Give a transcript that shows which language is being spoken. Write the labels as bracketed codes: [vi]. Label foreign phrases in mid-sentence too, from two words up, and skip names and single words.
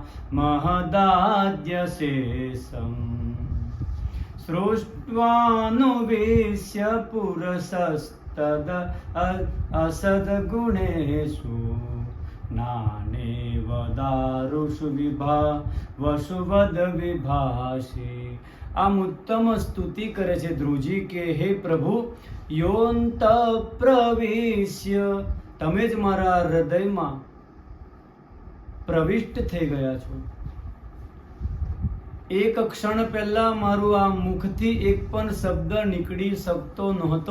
[sa] महदाद्यशेषम् सृष्ट्वानुविश्य पुरुषस्तद असद्गुणेषु नानेव दारुषु वसुवद विभाषे। [gu] આમ ઉત્તમ સ્તુતિ કરે છે ધ્રુવજી કે હે પ્રભુ, યોऽંત પ્રવિશ્ય, તમે જ મારા હૃદયમાં પ્રવિષ્ટ થઈ ગયા છો. એક ક્ષણ પહેલા મારું આ મુખથી એક પણ શબ્દ નીકળી શકતો નહોતો.